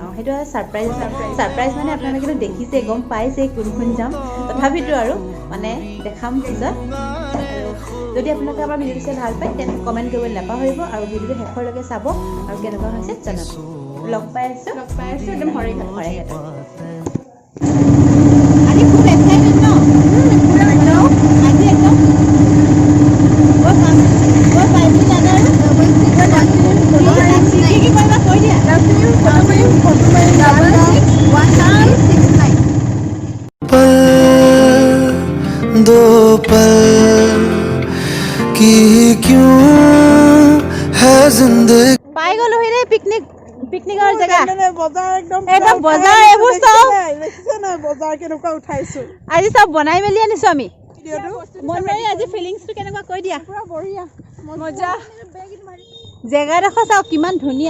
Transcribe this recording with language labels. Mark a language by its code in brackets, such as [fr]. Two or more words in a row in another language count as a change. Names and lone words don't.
[as] সেইটো সাৰপ্ৰাইজ মানে আপোনালোকে দেখিছে গম পাইছে কোন যাম তথাপিতো আৰু মানে দেখাম পিছত যদি আপোনালোকে আমাৰ ভিডিওটো চাই ভাল পায় তেন্তে কমেণ্ট কৰিবলৈ নাপাহৰিব আৰু ভিডিওটো শেষলৈকে চাব আৰু কেনেকুৱা হৈছে জনাব লগ পাই আছো একদম হৰেঘাট আজি খুব এক্সাইটেড ন আজি একদম [hi] दो पल की क्यों है जिंदगी [as] পাই গলো হে পিকনিকৰ জেগা বজাৰ একদম বজাৰ এইবোৰ চব দেখিছে না বজাৰ কেনেকুৱা উঠাইছো আজি চব বনাই মেলি আনিছো আমি ভিডিওটো মন মাৰি আজি ফিলিংছটো কেনেকুৱা কৈ দিয়া [hi] पूरा बढ़िया मज़ा [as] জেগা দেখো চাও কিমান ধুনীয়া